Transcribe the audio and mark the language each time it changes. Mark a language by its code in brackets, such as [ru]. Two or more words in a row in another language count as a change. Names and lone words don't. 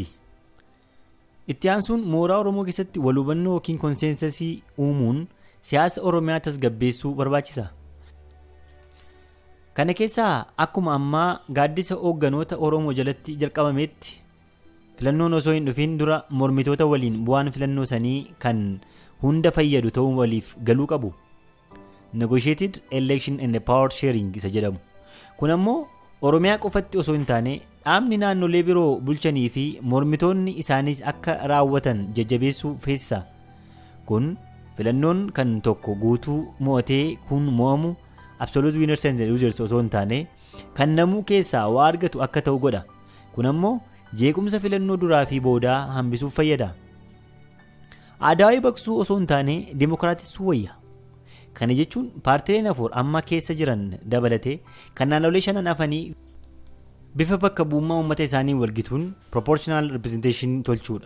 [om] Itti aansuun mooraa Oromoo keessatti wal hubannoo yookiin konseensasii uumuun siyaasa Oromiyaa tasgabbeessuu barbaachisa. Kana keessaa akkuma ammaa gaaddisa hoogganoota Oromoo jalatti jalqabametti filannoon osoo hin dhufin dura mormitoota waliin bu'aan filannoo sanii kan hunda fayyadu ta'uu waliif galuu qabu. [en] Negotiated election and power sharing isa jedhamu. [om] Kun ammoo Oromiyaa qofatti osoo hin taane dhaabni naannolee biroo bulchanii fi mormitoonni isaaniis akka raawwatan jajjabeessuu feesisa. Kun filannoon kan tokko guutuu mo'atee kun mo'amu [en] absolute winners and losers [om] osoo hin taane kan namuu keessaa waa argatu akka ta'u godha. Kun ammoo jeequmsa filannoo duraa fi boodaa hambisuuf fayyada. Aadaa baqsuu osoo hin taane dimokiraatissuu wayya. Kana jechuun paartileen afur amma keessa jiran dabalatee kan naannolee shanan hafanii bifa bakka bu'ummaa uummata isaanii walgituun [en] proportional representation [om] tolchuudha.